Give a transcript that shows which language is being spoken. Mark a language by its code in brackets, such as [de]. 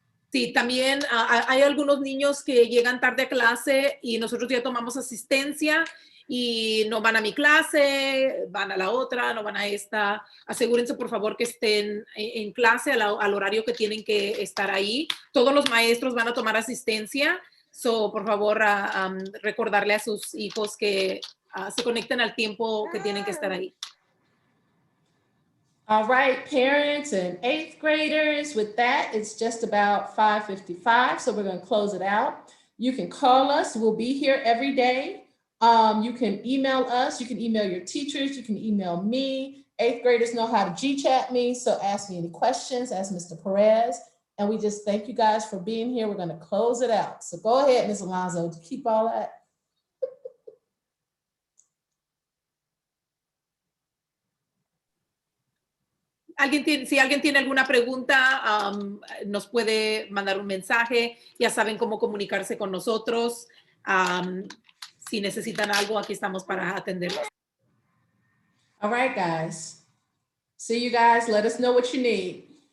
[es] Sí, también hay algunos niños que llegan tarde a clase y nosotros ya tomamos asistencia y no van a mi clase, van a la otra, no van a esta. Asegúrense, por favor, que estén en clase al horario que tienen que estar ahí. Todos los maestros van a tomar asistencia. So, por favor, recordarle a sus hijos que se conecten al tiempo que tienen que estar ahí. [en] All right, parents and 8th graders, with that, it's just about 5:55, so we're going to close it out. You can call us. We'll be here every day. You can email us. You can email your teachers. You can email me. 8th graders know how to G-chat me, so ask me any questions, ask Mr. Perez. And we just thank you guys for being here. We're going to close it out. So go ahead, Ms. Alonso, to keep all that. [es] Si alguien tiene alguna pregunta, nos puede mandar un mensaje. Ya saben cómo comunicarse con nosotros. si necesitan algo, aquí estamos para atenderlos. [en] All right, guys. See you guys. Let us know what you need.